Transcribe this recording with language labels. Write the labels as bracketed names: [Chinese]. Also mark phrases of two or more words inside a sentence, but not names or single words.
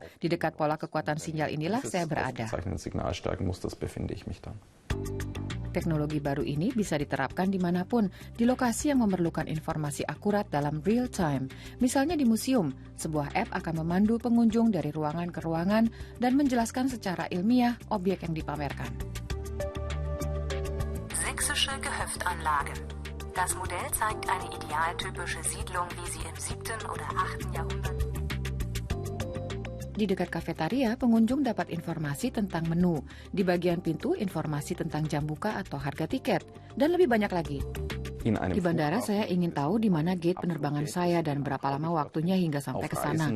[Indonesian] Di dekat pola kekuatan sinyal inilah saya berada. Teknologi baru ini bisa diterapkan dimanapun, di lokasi yang memerlukan informasi akurat dalam [English] real time. [Indonesian] Misalnya di museum, sebuah app akan memandu pengunjung dari ruangan ke ruangan dan menjelaskan secara ilmiah objek yang dipamerkan. [German] Sächsische Gehöftanlage. Das Modell zeigt eine idealtypische Siedlung, wie sie im 7. oder 8. Jahrhundert. [Indonesian] Di dekat kafetaria, pengunjung dapat informasi tentang menu. Di bagian pintu, informasi tentang jam buka atau harga tiket. Dan lebih banyak lagi. Di bandara, saya ingin tahu di mana gate penerbangan saya dan berapa lama waktunya hingga sampai ke sana.